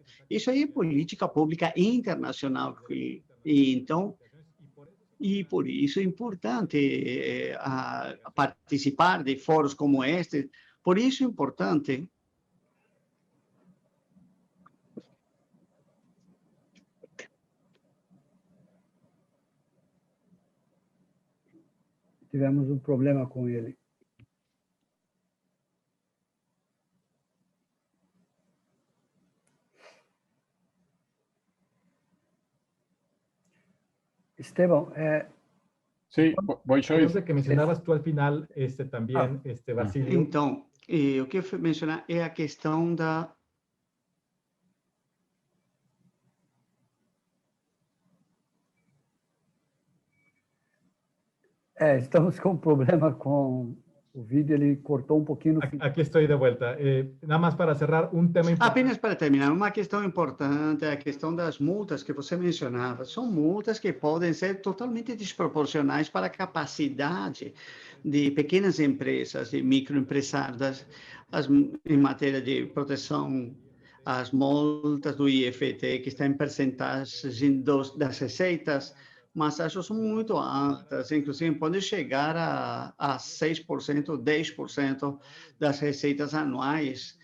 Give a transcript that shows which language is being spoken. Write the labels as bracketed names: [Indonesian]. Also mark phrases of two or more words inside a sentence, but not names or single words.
[Portuguese] Isso aí é política pública internacional. Então, e por isso é importante participar de fóruns como este. Por isso é importante Tivemos um problema com ele. [Spanish] Esteban, sí, voy yo. Creo que mencionabas tú al final también, Basilio. [Portuguese] Então, o que eu mencionar é a questão da... Estamos com um problema com O vídeo ele cortou um pouquinho no fim. [Spanish] Aquí estoy de vuelta. Nada más para cerrar, un tema importante. [Portuguese] Apenas para terminar, uma questão importante é a questão das multas que você mencionava. São multas que podem ser totalmente desproporcionais para a capacidade de pequenas empresas, de microempresários, em matéria de proteção, as multas do IFT, que está em percentagem das receitas, mas acho que são muito altas, inclusive podem chegar a 6%, 10% das receitas anuais.